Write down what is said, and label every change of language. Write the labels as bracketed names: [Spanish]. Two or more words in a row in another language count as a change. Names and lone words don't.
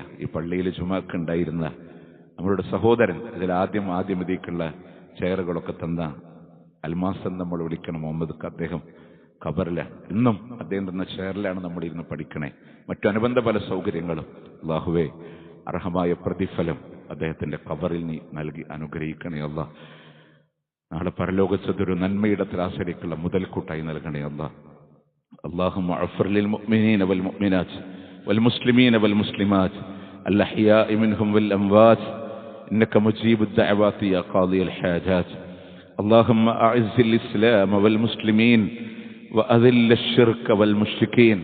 [Malayalam] ഈ പള്ളിയിൽ ജുമാക്ക് ഉണ്ടായിരുന്ന നമ്മളുടെ സഹോദരൻ, ഇതിൽ ആദ്യം ഇതിലേക്കുള്ള ചെയറുകളൊക്കെ തന്ന അൽമാസൻ നമ്മൾ വിളിക്കണം മുഹമ്മദ്, അദ്ദേഹം ഖബറിലാണ്. ഇന്നും അദ്ദേഹം തന്ന ചെയറിലാണ് നമ്മളിരുന്ന് പഠിക്കണേ. മറ്റു അനുബന്ധ പല സൗകര്യങ്ങളും. അല്ലാഹുവേ, അർഹമായ പ്രതിഫലം അദ്ദേഹത്തിന്റെ ഖബറിൽ നീ നൽകി അനുഗ്രഹിക്കണേ അല്ലാഹ്. നാളെ പരലോകത്തൊരു നന്മയുടെ ത്രാസിലേക്കുള്ള മുതൽക്കൂട്ടായി നൽകണേ അല്ലാഹ്. [Arabic] اللهم اغفر للمؤمنين والمؤمنات والمسلمين والمسلمات الأحياء منهم والأموات إنك مجيب الدعوات يا قاضي الحاجات. اللهم أعز الإسلام والمسلمين وأذل الشرك والمشركين.